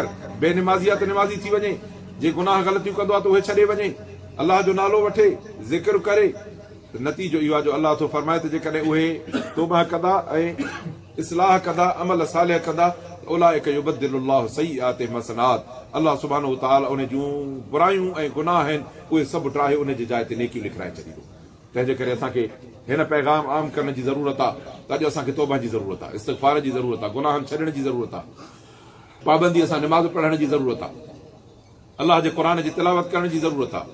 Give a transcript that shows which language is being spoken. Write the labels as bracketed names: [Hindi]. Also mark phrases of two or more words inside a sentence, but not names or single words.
[Sindhi] बेनिमाज़ी आहे त निमाज़ी थी वञे। जे गुनाह ग़लतियूं कंदो आहे त उहे छॾे वञे। अलाह जो नालो वठे, ज़िक्र करे। नतीजो इहो आहे जो अलाह तो फरमाए त जेकॾहिं उहे तौबा कंदा ऐं इस्लाह कंदा, अमल सालिह कंदा, [Arabic] أولئك يبدل الله سيئاتهم حسنات. [Sindhi] अलाह [Arabic] سبحانه وتعالى [Sindhi] उन जूं बुरायूं ऐं गुनाह आहिनि उहे सभु टाहे उन जी जाइ ते नेकियूं लिखाए छॾींदो। तंहिंजे करे असांखे हिन पैगाम आम करण जी ज़रूरत आहे त अॼु असांखे तौबा जी ज़रूरत आहे, इस्तिग़फ़ार जी ज़रूरत आहे, गुनाहनि छॾण जी ज़रूरत आहे, पाबंदीअ सां निमाज़ पढ़ण जी ज़रूरत आहे, अलाह जे क़ुर जी तिलावत करण जी ज़रूरत आहे।